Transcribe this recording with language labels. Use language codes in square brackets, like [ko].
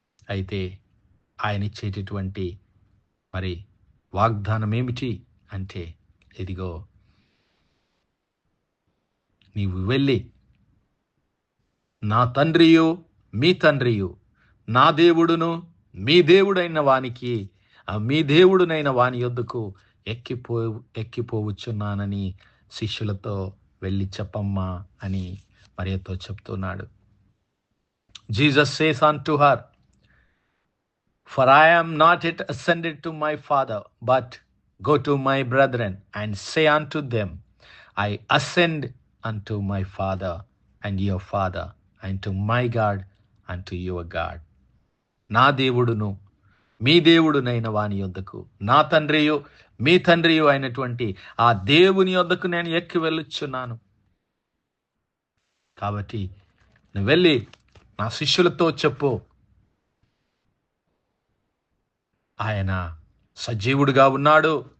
[te] అయితే ఆయన ఇచ్చేటటువంటి మరి వాగ్దానం ఏమిటి అంటే, ఇదిగో నీవు వెళ్ళి నా తండ్రియు మీ తండ్రియు, నా దేవుడును మీ దేవుడైన వానికి, మీ దేవుడునైన వాని యొద్దకు ఎక్కిపోవచ్చున్నానని శిష్యులతో వెళ్ళి చెప్పమ్మా అని మరియతో చెప్తున్నాడు. [en] Jesus says unto her, for I am not yet ascended to my Father, but go to my brethren and say unto them, I ascend unto my Father and your Father, and to my God and to your God. [te] నా దేవుడును మీ దేవుడునైన వాని యొద్దకు, నా తండ్రియు మీ తండ్రియు అయినటువంటి ఆ దేవుని యొద్దకు నేను ఎక్కి వెళ్ళుచున్నాను. కాబట్టి నువ్వు వెళ్ళి నా శిష్యులతో చెప్పు, ఆయన సజీవుడిగా ఉన్నాడు.